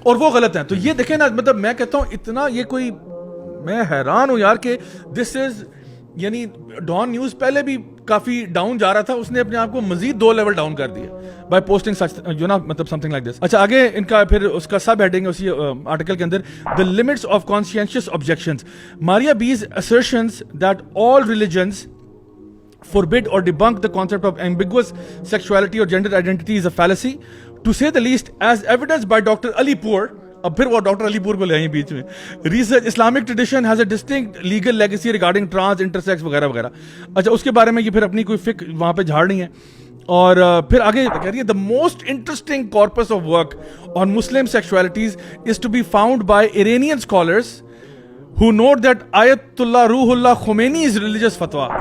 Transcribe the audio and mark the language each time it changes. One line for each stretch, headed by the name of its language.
Urdu: اور وہ غلط ہیں. تو یہ دیکھیں نا, مطلب میں کہتا ہوں اتنا یہ کوئی, میں حیران ہوں یار کہ
English: this is,
Urdu: یعنی ڈان نیوز پہلے بھی کافی ڈاؤن جا رہا تھا, اس نے اپنے آپ کو مزید 2 لیول ڈاؤن کر دیا
English: by posting such,
Urdu: جو نا مطلب
English: Something like this.
Urdu: اچھا آگے ان کا پھر اس کا سب ہیڈنگ ہے اسی آرٹیکل کے اندر,
English: The limits of conscientious objections. Maria B's assertions that all religions forbid or debunk the concept of ambiguous sexuality or gender identity is a fallacy, to say the least, as evidenced by Dr. Ali Poor.
Urdu: اب پھر وہ doctor علی پور کو لے آئیں بیچ میں.
English: research Islamic tradition has a distinct legal legacy regarding trans, intersex
Urdu: وغیرہ وغیرہ. اچھا, اس کے بارے میں یہ پھر اپنی کوئی فکر وہاں پہ جھاڑ نہیں ہے. اور پھر آگے کہہ رہی ہے,
English: The most interesting corpus of work on Muslim sexualities is to be found by Iranian scholars who note that Ayatollah Ruhollah Khomeini's religious fatwa.